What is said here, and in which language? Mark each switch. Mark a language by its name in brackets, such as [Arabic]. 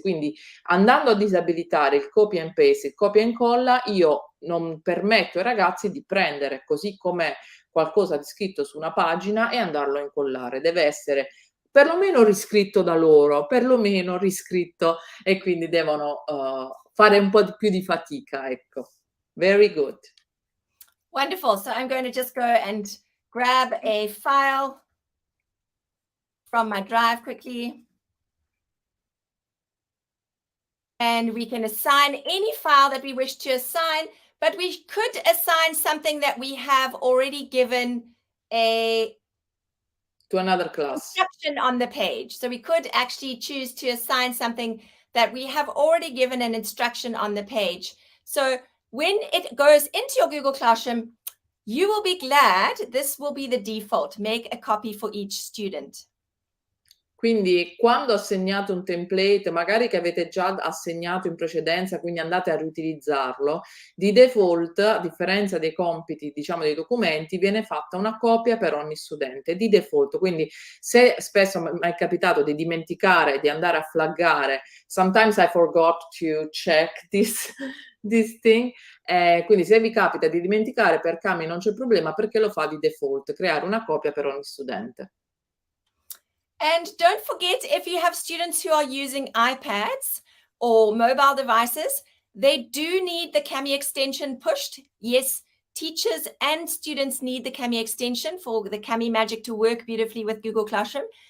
[Italian] Quindi andando a disabilitare il [English] copy and paste, [Italian] il copia e incolla, io non permetto ai ragazzi di prendere così com'è qualcosa di scritto su una pagina e andarlo a incollare. Deve essere perlomeno riscritto da loro, perlomeno riscritto, e quindi devono fare un po' più di fatica, ecco. [English] Very good. Wonderful. So I'm going to just go and grab a file from my drive quickly. and we can assign any file that we wish to assign, but we could assign something that we have already given a to another class. instruction on the page. So we could actually choose to assign something that we have already given an instruction on the page. So when it goes into your Google Classroom, you will be glad this will be the default. Make a copy for each student. [Italian] Quindi quando assegnate un template, magari che avete già assegnato in precedenza, quindi andate a riutilizzarlo, di default, a differenza dei compiti, diciamo dei documenti, viene fatta una copia per ogni studente, di default. Quindi se spesso mi è capitato di dimenticare, di andare a flaggare, [English] sometimes I forgot to check this thing, [Italian] quindi se vi capita di dimenticare per Cami non c'è problema perché lo fa di default, creare una copia per ogni studente. [English] And don't forget, if you have students who are using iPads or mobile devices, they do need the Cami extension pushed. Yes, teachers and students need the Cami extension for the Cami magic to work beautifully with Google Classroom.